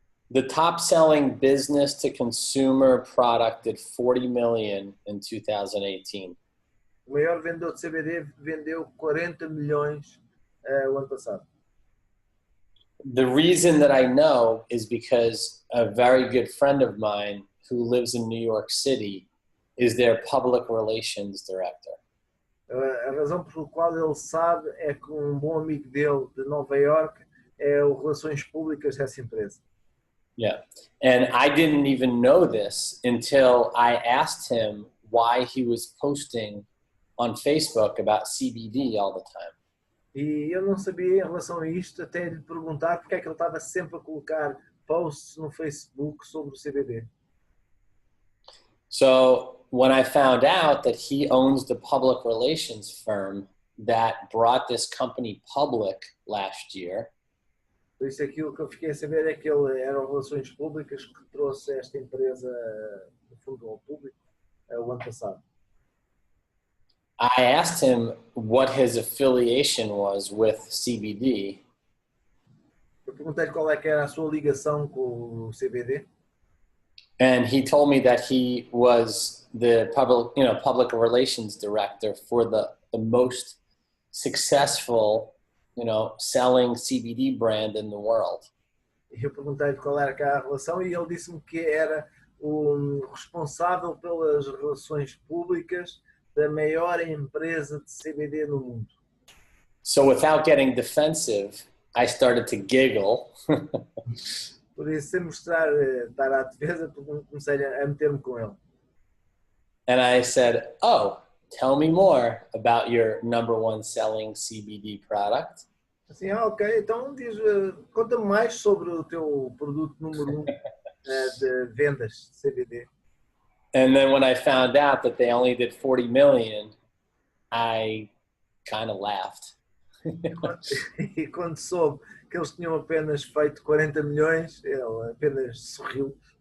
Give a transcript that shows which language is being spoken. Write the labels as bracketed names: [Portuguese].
[English] The top selling business to consumer product did 40 million in 2018. [Portuguese] O maior vendedor de CBD vendeu 40 milhões o ano passado. [English] The reason that I know is because a very good friend of mine who lives in New York City is their public relations director. [Portuguese] A razão pela qual ele sabe é que bom amigo dele de Nova York é o relações públicas dessa empresa. [English] Yeah. And I didn't even know this until I asked him why he was posting on Facebook about CBD all the time. [Portuguese] E eu não sabia em relação a isto até lhe perguntar porque é que ele estava sempre a colocar posts no Facebook sobre o CBD. [English] So when I found out that he owns the public relations firm that brought this company public last year, [Portuguese] Por isso aquilo que eu fiquei a saber é que ele era relações públicas que trouxe esta empresa no fundo ao público o ano passado. [English] I asked him what his affiliation was with CBD. [Portuguese] Eu perguntei-lhe qual é que era a sua ligação com o CBD. [English] And he told me that he was the public relations director for the most successful, selling CBD brand in the world. [Portuguese] Eu perguntei-lhe qual era a relação e ele disse-me que era o responsável pelas relações públicas da maior empresa de CBD no mundo. [English] So without getting defensive, I started to giggle. [Portuguese] Por isso, sem mostrar estar à defesa, comecei a meter-me com ele. [English] And I said, "Oh, tell me more about your number one selling CBD product." [Portuguese] Assim, ok, então conta-me mais sobre o teu produto número 1 de vendas de CBD. [English] And then when I found out that they only did 40 million, I kind of laughed. [Portuguese] E quando soube que eles tinham apenas feito 40 milhões, ele apenas sorriu.